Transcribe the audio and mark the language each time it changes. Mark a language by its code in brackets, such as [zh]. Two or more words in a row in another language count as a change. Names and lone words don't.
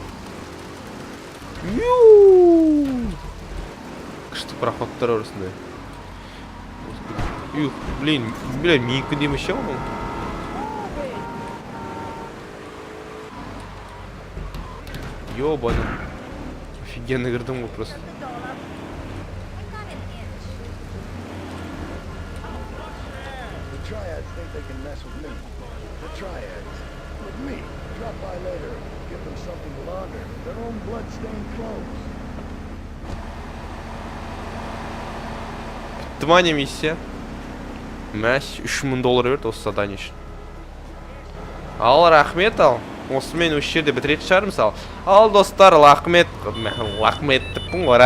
[kk] Күшті проходтар орысында. Блин, менікі демеш ше оның. [ru] Ёбаны. [kk] Офигенно кірдім ғой просто. [en] The triads think they can mess with me. The triads. With me. Drop by later. Give them something to launder. Their own blood-stained clothes. [ru] Внимание, миссия. [kk] Мәш, $3000 берді осы задание үшін. Ал, рахмет ал. Осымен осы жерде бітіретін шығармыз ал. Ал, достар, рахмет деппін ғой.